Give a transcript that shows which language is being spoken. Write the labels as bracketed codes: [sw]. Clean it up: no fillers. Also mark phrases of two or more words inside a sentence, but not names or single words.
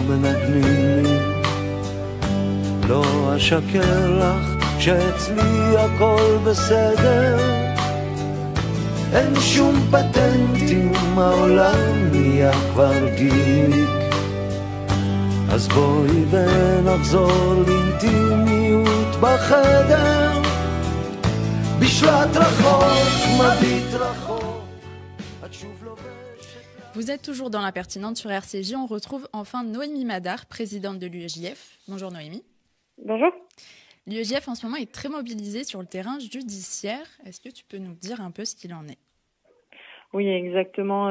[he] מנגנים לי לא אשקר לך שאצלי הכל בסדר אין שום פטנטים העולם נהיה כבר גיק אז בואי ונחזור לאינטימיות בחדר בשלט רחוק, מביט רחוק את שוב לובשת. [fr] Vous êtes toujours dans l'impertinente sur RCJ. On retrouve enfin Noémie Madar, présidente de l'UEJF. Bonjour Noémie. Bonjour. L'UEJF en ce moment est très mobilisée sur le terrain judiciaire. Est-ce que tu peux nous dire un peu ce qu'il en est? Oui, exactement.